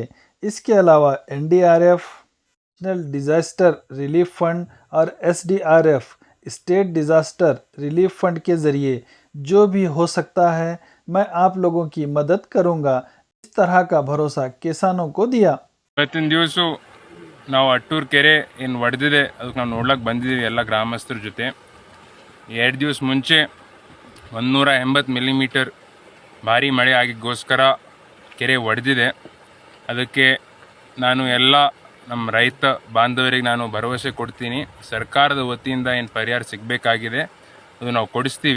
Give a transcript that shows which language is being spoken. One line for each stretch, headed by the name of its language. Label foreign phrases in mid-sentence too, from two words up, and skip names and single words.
Hindi: इसके अलावा एनडीआरएफ, नेशनल डिज़ास्टर रिलीफ फंड और एसडीआरएफ, स्टेट डिज़ास्टर रिलीफ फंड के ज़रिए जो भी हो सकता है मैं आप लोगों की मदद करूंगा। इस तरह का भरोसा किसानों को दिया।
Kannada: ಇವತ್ತಿನ ದಿವಸ ನಾವು ಅಟ್ಟೂರು ಕೆರೆ ಏನು ಒಡೆದಿದೆ ಅದಕ್ಕೆ ನಾವು ನೋಡ್ಲಿಕ್ಕೆ ಬಂದಿದ್ದೀವಿ ಎಲ್ಲ ಗ್ರಾಮಸ್ಥರ ಜೊತೆ. 2 ದಿವಸ ಮುಂಚೆ 180 ಮಿಲಿಮೀಟರ್ ಭಾರಿ ಮಳೆ ಆಗಿಗೋಸ್ಕರ ಕೆರೆ ಒಡೆದಿದೆ. ಅದಕ್ಕೆ ನಾನು ಎಲ್ಲ ನಮ್ಮ ರೈತ ಬಾಂಧವರಿಗೆ ನಾನು ಭರವಸೆ ಕೊಡ್ತೀನಿ, ಸರ್ಕಾರದ ವತಿಯಿಂದ ಏನು ಪರಿಹಾರ ಸಿಗಬೇಕಾಗಿದೆ ಅದು ನಾವು ಕೊಡಿಸ್ತೀವಿ.